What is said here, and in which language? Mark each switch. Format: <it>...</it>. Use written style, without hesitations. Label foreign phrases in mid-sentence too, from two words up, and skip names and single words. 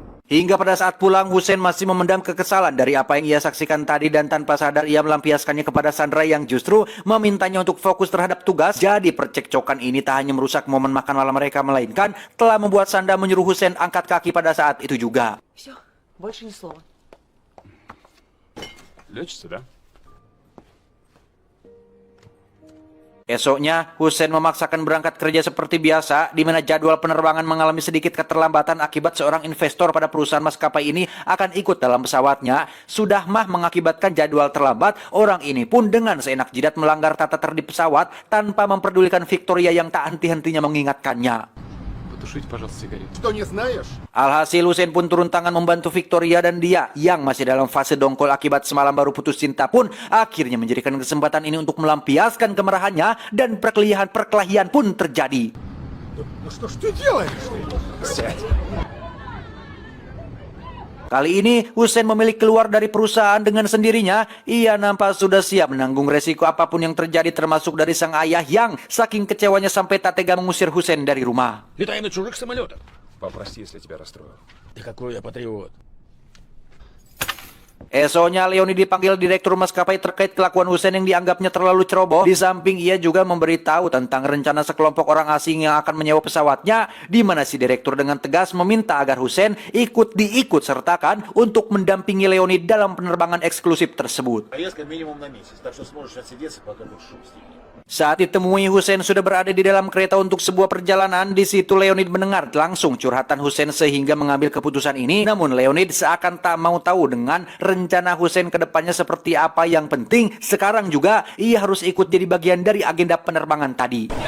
<id>Hingga pada saat pulang, Hussein masih memendam kekesalan dari apa yang ia saksikan tadi dan tanpa sadar ia melampiaskannya kepada Sandra yang justru memintanya untuk fokus terhadap tugas. Jadi percekcokan ini tak hanya merusak momen makan malam mereka, melainkan telah membuat Sandra menyuruh Hussein angkat kaki pada saat itu juga.</id> <ru>Все, больше ни слова. Лечится, да?</ru> <id>Esoknya, Hussein memaksakan berangkat kerja seperti biasa, di mana jadwal penerbangan mengalami sedikit keterlambatan akibat seorang investor pada perusahaan maskapai ini akan ikut dalam pesawatnya. Sudah mah mengakibatkan jadwal terlambat, orang ini pun dengan seenak jidat melanggar tata tertib pesawat tanpa memperdulikan Victoria yang tak henti-hentinya mengingatkannya.</id> <ru>Потушите, пожалуйста, сигарету. Что, не знаешь?</ru> <id>Alhasil Hussein pun turun tangan membantu Victoria dan dia yang masih dalam fase dongkol akibat semalam baru putus cinta pun akhirnya menjadikan kesempatan ini untuk melampiaskan kemarahannya dan perkelahian pun terjadi.</id> <ru>Ну что ж ты делаешь? Сядь.</ru> <id>Kali ini Hussein memilih keluar dari perusahaan dengan sendirinya. Ia nampak sudah siap menanggung resiko apapun yang terjadi, termasuk dari sang ayah yang saking kecewanya sampai tak tega mengusir Hussein dari rumah.</id> <ru>Летай на чужих самолетах. Попрости, если тебя расстроил. Да какой я патриот.</ru> <id>Esoknya Leoni dipanggil direktur maskapai terkait kelakuan Hussein yang dianggapnya terlalu ceroboh. Di samping ia juga memberitahu tentang rencana sekelompok orang asing yang akan menyewa pesawatnya, di mana si direktur dengan tegas meminta agar Hussein diikut sertakan untuk mendampingi Leoni dalam penerbangan eksklusif tersebut.</id> <ru>Поездка минимум на месяц, так что сможешь отсидеться, пока будешь шум стихнет.</ru> <id>Saat ditemui, Hussein sudah berada di dalam kereta untuk sebuah perjalanan. Di situ Leonid mendengar langsung curhatan Hussein sehingga mengambil keputusan ini. Namun Leonid seakan tak mau tahu dengan rencana Hussein ke depannya seperti apa. Yang penting sekarang juga ia harus ikut jadi bagian dari agenda penerbangan tadi.</id>